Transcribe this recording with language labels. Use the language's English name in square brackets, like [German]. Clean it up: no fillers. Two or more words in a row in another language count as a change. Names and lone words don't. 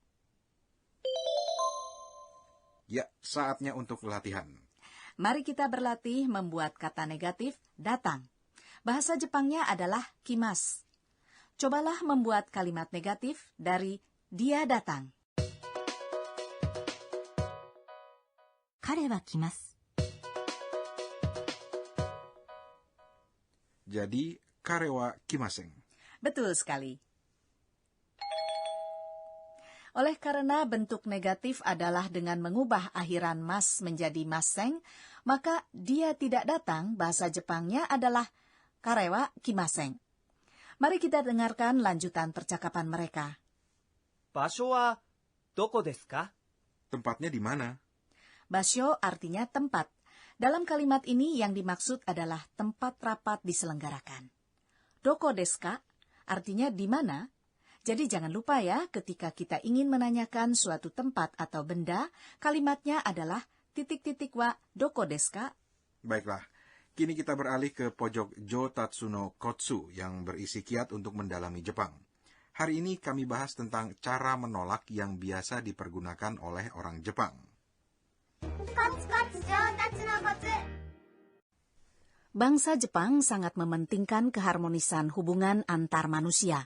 [Indonesian] Ya, saatnya untuk latihan. Mari kita berlatih membuat kata negatif datang. Bahasa Jepangnya adalah kimas. Cobalah membuat kalimat negatif dari dia datang. [Japanese] 彼は来ます。 [Indonesian] Jadi, [Japanese] 彼は来ません. [Indonesian] Betul sekali. Oleh karena bentuk negatif adalah dengan mengubah akhiran mas menjadi maseng, maka dia tidak datang, bahasa Jepangnya adalah [Japanese] 彼は来ません. [Indonesian] Mari kita dengarkan lanjutan percakapan mereka. [Japanese] 場所はどこですか？ [Indonesian] Tempatnya di mana? Basyo artinya tempat. Dalam kalimat ini yang dimaksud adalah tempat rapat diselenggarakan. [Japanese] どこですか [Indonesian] artinya di mana. Jadi jangan lupa ya, ketika kita ingin menanyakan suatu tempat atau benda, kalimatnya adalah titik-titik [Japanese] はどこですか. [Indonesian] Baiklah, kini kita beralih ke pojok Jotatsu no Kotsu yang berisi kiat untuk mendalami Jepang. Hari ini kami bahas tentang cara menolak yang biasa dipergunakan oleh orang Jepang. Bangsa Jepang sangat mementingkan keharmonisan hubungan antar manusia.